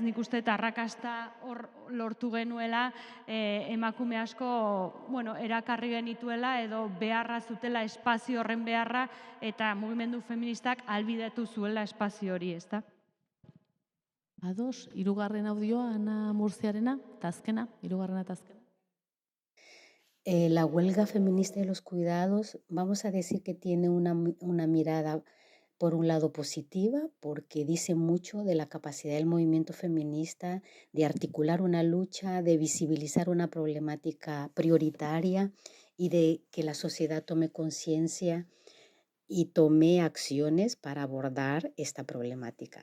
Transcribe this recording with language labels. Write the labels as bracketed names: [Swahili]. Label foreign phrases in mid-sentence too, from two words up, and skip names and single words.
[Basque] Nik uste arrakasta hor lortu genuela emakume asko erakarri genituela edo beharra zutela espazio horren beharra eta mugimendu feministak ahalbidetu zuela espazio hori, ezta? Ados, hirugarren audioa, Ana Murziarena, eta azkena, hirugarrena eta azkena. [Spanish] La huelga feminista de los cuidados, vamos a decir que tiene una mirada, por un lado, positiva, porque dice mucho de la capacidad del movimiento feminista de articular una lucha, de visibilizar una problemática prioritaria y de que la sociedad tome conciencia y tome acciones para abordar esta problemática.